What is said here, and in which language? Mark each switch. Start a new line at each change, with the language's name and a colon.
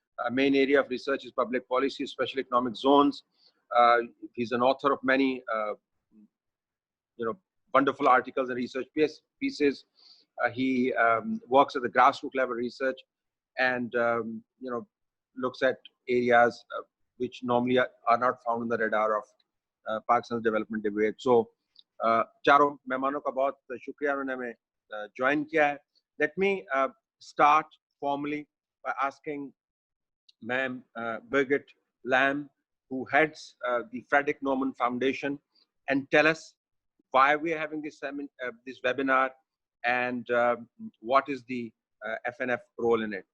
English: Main area of research is public policy, special economic zones. He's an author of many, wonderful articles and research pieces. He works at the grassroots level research, and looks at areas which normally are not found on the radar of Pakistan's development debate.
Hindi: So, चारों मेहमानों का बहुत शुक्रिया, उन्होंने हमें join किया है.
English: Let me start formally by asking Ma'am Birgit Lamb, who heads the Frederick Naumann Foundation, and tell us why we are having this webinar and what is the FNF role in it.